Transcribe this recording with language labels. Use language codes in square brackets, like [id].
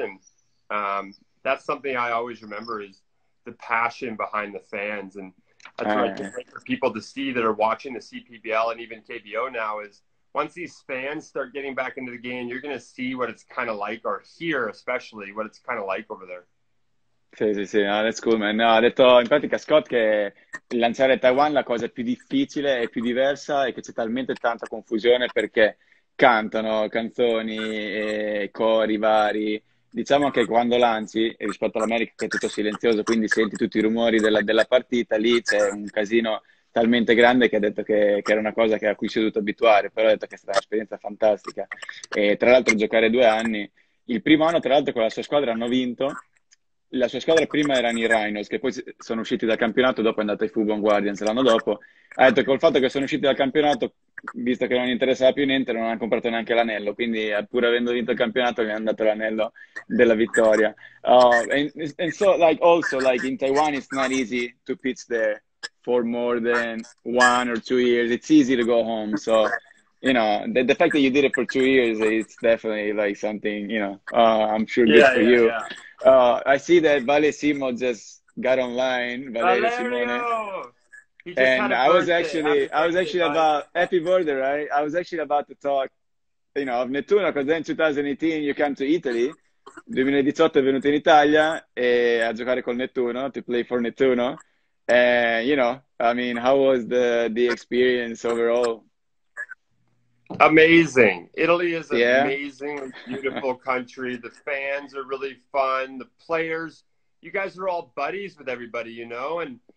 [en] And that's something I always remember is the passion behind the fans. And that's what I can't wait for people to see that are watching the CPBL and even KBO now is once these fans start getting back into the game, you're going to see what it's kind of like, or hear especially what it's kind of like over there. Sì, no, that's cool, man. [it] No, ha detto in pratica Scott che lanciare Taiwan la cosa più difficile e più diversa è che c'è talmente tanta confusione perché cantano canzoni e cori vari. Diciamo che quando lanci, rispetto all'America che è tutto silenzioso, quindi senti tutti i rumori della partita, lì c'è un casino talmente grande che ha detto che era una cosa a cui si è dovuto abituare, però ha detto che è stata un'esperienza fantastica. E tra l'altro giocare 2 anni, il primo anno tra l'altro con la sua squadra hanno vinto. La sua squadra prima erano i Rhinos, che poi sono usciti dal campionato, dopo è andata ai Fubon Guardians l'anno dopo. Ha detto che col fatto che sono usciti dal campionato, visto che non gli interessava più niente, non hanno comprato neanche l'anello, quindi pur avendo vinto il campionato gli hanno dato l'anello della vittoria. [en] And so, like, also, like, in Taiwan, it's not easy to pitch there for more than 1 or 2 years. It's easy to go home, so... the fact that you did it for 2 years, it's definitely like something, I'm sure good for you. I see that Vale Simo just got online, Valerio Simone. He just And had a birthday. I was actually about, happy birthday, right? I was actually about to talk, of Nettuno, because then 2018 you came to Italy. [it] 2018 è venuto in Italia a giocare col Nettuno, [en] to play for Nettuno. And, I mean, how was the experience overall? Amazing. Italy is an amazing, beautiful country. The fans are really fun. The players, you guys are all buddies with everybody, and